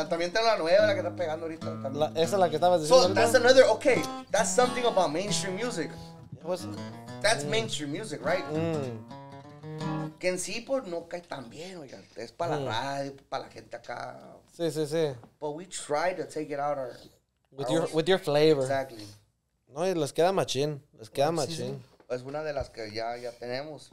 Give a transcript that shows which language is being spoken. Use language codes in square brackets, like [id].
[es] También tengo la nueva, la que está pegando ahorita. Esa es la que estabas diciendo. [en] So that's another, okay, that's something about mainstream music. [es] Pues, [en] That's mainstream music, right? [es] Que en sí, pues, no cae tan bien, oiga. Es para la radio, para la gente acá. sí, sí, sí. [en] But we try to take it out With your flavor. Exactly. [es] No, y les queda machín. Les queda machín. Es una de las que ya tenemos.